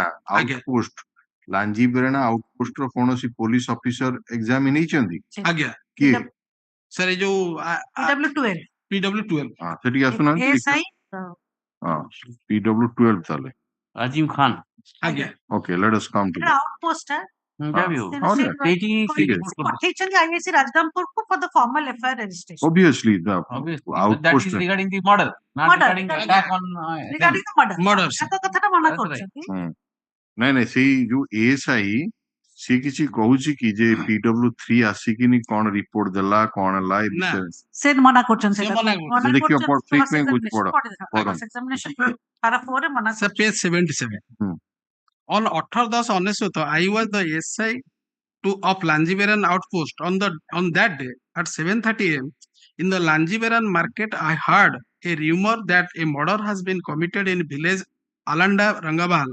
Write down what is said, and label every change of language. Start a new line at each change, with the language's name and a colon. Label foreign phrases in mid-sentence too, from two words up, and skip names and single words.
Odia: ଆଜ୍ଞା ଆଉଟପୋଷ୍ଟ ଲାଞ୍ଜି ବେରେଣା ଆଉଟପୋଷ୍ଟ ର କୌଣସି
English: police officer
Odia: ଏକ୍ସାମ ନେଇଛନ୍ତି ଆଜ୍ଞା କିଏ ସାର୍ ଏ ଯୋଉ PW12 ହଁ ସେଠିକି ଆସୁନାହାନ୍ତି ASI ହଁ PW12 ତାହେଲେ Ajim Khan. ଆଜ୍ଞା
English: Okay, let us come to that.
Odia: ଆଉଟପୋଷ୍ଟ ଯାହା ବି ହଉ ପଠେଇଛନ୍ତି IIC ରାଜଗାଙ୍ଗପୁରକୁ
English: for the formal FIR registration Obviously, the obviously but that outpost. is regarding the murder not Murder, regarding regarding- attack on regarding the murder Murder.
Odia: ତାଙ୍କ କଥାଟା ମନା
English: That's right.
Odia: କରୁଛନ୍ତି ନାଇଁ ନାଇଁ ସେଇ ଯୋଉ ASI ସେ କିଛି କହୁଛି କି ଯେ PW3 ଆସିକିନି କଣ ରିପୋର୍ଟ ଦେଲା କଣ ହେଲା ଏ ନା। ବିଷୟରେ ସେ ମନା କରୁଛନ୍ତି ସେ ସେଇଟା ମନା କରୁଛନ୍ତି। ଦେଖିବ frequent କହୁଛି ପଢ
English: examination para
Odia: 4 ରେ ମନା
English: Sir, page 77. Hmm. On 18/10/19, I was the SI of Lanjiveran outpost. On that day at 7:30 a.m. in the Lanjiveran market, I heard a rumor that a murder has been committed in village Alanda Rangabal.